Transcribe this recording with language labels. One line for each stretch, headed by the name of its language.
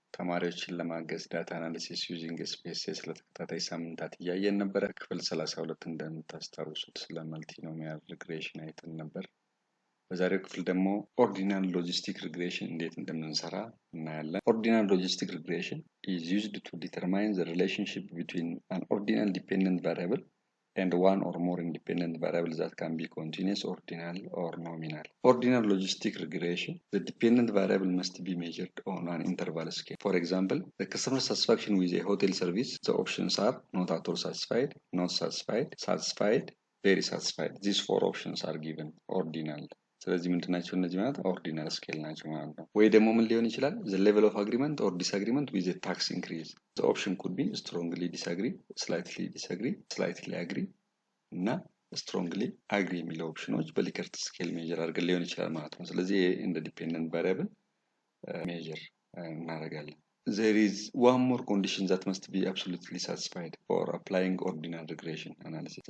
Amharic: ተማሪዎችን ለማገዝ ዳታ አናሊሲስ ዩዚንግ ኤስፒኤስኤስ ለተከታታይ ሳምንታት እያየን ነበረ። ክፍል 32 እንደምታስታውሱት ስለ መልቲኖሚያል ሪግሬሽን አይተን ነበር። በዛሬው ክፍል ደግሞ ኦርዲናል ሎጂስቲክ ሪግሬሽን እንዴት እንደምንሰራ እናያለን። ኦርዲናል ሎጂስቲክ ሪግሬሽን
English: is used to determine the relationship between an ordinal dependent variable and one or more independent variables that can be continuous, ordinal, or nominal. Ordinal logistic regression, the dependent variable must be measured on an interval scale. For example, the customer satisfaction with a hotel service, the options are not at all satisfied, not satisfied, satisfied, very satisfied. These four options are given ordinal.
Amharic: ስለዚህ ምንድን ናቸው እነዚህ ማለት ኦርዲናል ስኬል ናቸው ማለት ነው። ወይ ደግሞ ምን ሊሆን ይችላል?
English: the level of agreement or disagreement with a tax increase. The option could be strongly disagree, slightly agree እና strongly agree
Amharic: የሚሉ ኦፕሽኖች በሊከርት ስኬል ሜጀር አድርገን ሊሆን ይችላል ማለት ነው። ስለዚህ እንደ ዲፔንደንት ቫሪያብል ሜጀር እናደርጋለን።
English: There is one more condition that must be absolutely satisfied for applying ordinal regression analysis.